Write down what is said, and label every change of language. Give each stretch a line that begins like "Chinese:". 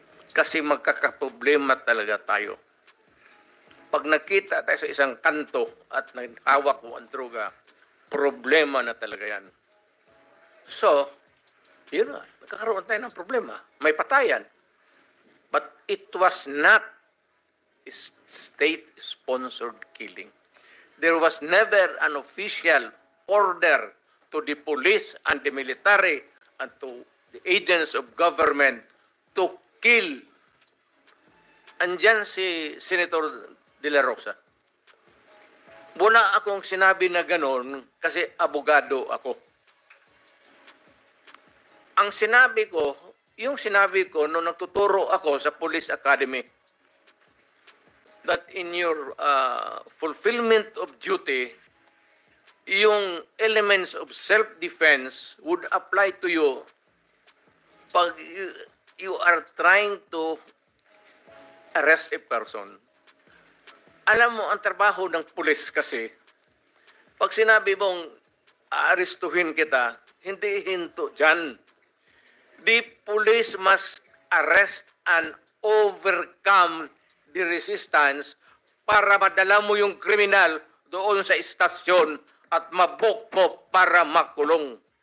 Filipino: Kasi magkakaproblema talaga tayo. Pag nakita tayo sa isang kanto at hawak mo ang droga, problema na talaga yan. So, yun na, nagkakaroon tayo ng problema. May patayan.
English: But it was not a state-sponsored killing. There was never an official order to the police and the military and to the agents of government to kill.
Filipino: Andyan si Senator De La Rosa. Wala akong sinabi na gano'n kasi abogado ako. Ang sinabi ko, yung sinabi ko nung nagtuturo ako sa
English: Police Academy, that in your fulfillment of duty, yung elements of self-defense would apply to you pag you are trying to arrest a person.
Filipino: Alam mo, ang trabaho ng pulis kasi, pag sinabi mong aarestuhin kita, hindi hinto dyan.
English: The police must arrest and overcome the resistance
Filipino: para madala mo yung kriminal doon sa istasyon at mabok mo para makulong.